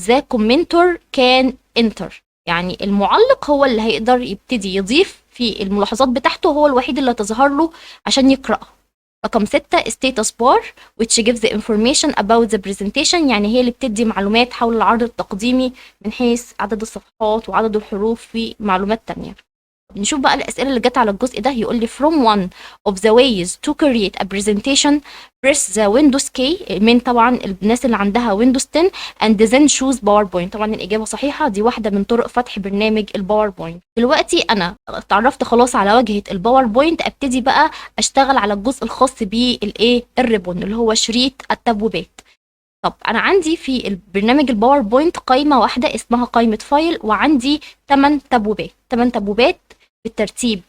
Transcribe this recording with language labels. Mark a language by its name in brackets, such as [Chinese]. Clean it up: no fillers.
[English] the commenter can enter، [Arabic] يعني المعلق هو اللي هيقدر يبتدي يضيف في الملاحظات بتاعته، هو الوحيد اللي هتظهر له عشان يقرأها. رقم 6 [English] status bar which gives the information about the presentation، [Arabic] يعني هي اللي بتدي معلومات حول العرض التقديمي من حيث عدد الصفحات وعدد الحروف ومعلومات تانية. نشوف بقى الأسئلة اللي جت على الجزء ده. يقول لي [English] from one of the ways to create a presentation press the Windows key، [Arabic] من طبعا الناس اللي عندها [English] Windows 10 and then choose PowerPoint. [Arabic] طبعا الإجابة صحيحة، دي واحدة من طرق فتح برنامج الباوربوينت. دلوقتي أنا اتعرفت خلاص على واجهة الباوربوينت، أبتدي بقى أشتغل على الجزء الخاص بالإيه الريبون اللي هو شريط التبويبات. طب انا عندي في البرنامج الباوربوينت قائمه واحده اسمها قائمه فايل، وعندي 8 تبويبات، 8 تبويبات بالترتيب.